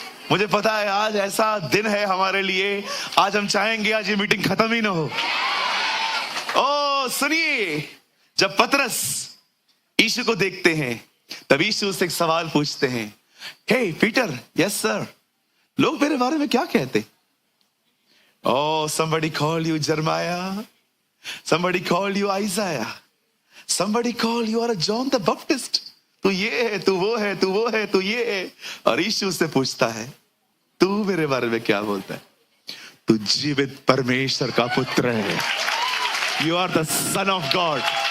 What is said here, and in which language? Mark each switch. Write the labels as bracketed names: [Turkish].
[Hindi] मुझे पता है आज ऐसा दिन है हमारे लिए, आज हम चाहेंगे आज ये मीटिंग खत्म ही ना हो। ओ सुनिए, जब पतरस यीशु को देखते हैं तब यीशु उससे एक सवाल पूछते हैं, हे पीटर, [English] yes sir, [Hindi] लोग मेरे बारे में क्या कहते? [English] Oh, somebody called you Jeremiah. Somebody called you Isaiah. Somebody called you are John the Baptist. [Hindi] तू ये है, तू वो है, तू वो है, तू ये है। और यीशु से पूछता है, तू मेरे बारे में क्या बोलता है? तू जीवित परमेश्वर का पुत्र है। [English] You are the son of God.